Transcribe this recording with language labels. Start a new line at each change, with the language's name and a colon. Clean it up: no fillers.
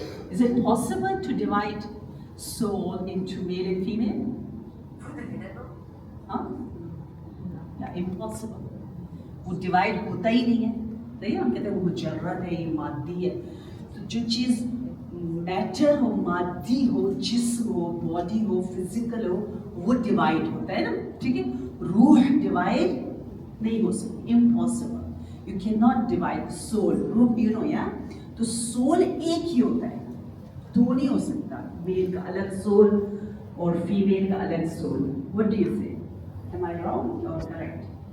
English: Is it possible to divide soul into male and female?
Urdu: ہاں؟ Impossible. وہ divide ہوتا ہی نہیں ہے. دیکھیں ہم کہتے ہیں وہ مجرد ہے، یہ مادی ہے. تو جو چیز میٹر ہو، مادی ہو، جسم ہو، باڈی ہو، فزیکل ہو، وہ ڈیوائڈ ہوتا ہے نا. ٹھیک ہے؟ روح ڈیوائڈ نہیں ہو سکتی.
English: Impossible. You can not divide soul.
Urdu: روح یو نو یا تو سول ایک ہی ہوتا ہے، دو نہیں ہو سکتا. میل کا الگ سول اور فیمیل کا الگ سول.
English: What do you say? Am I wrong or correct?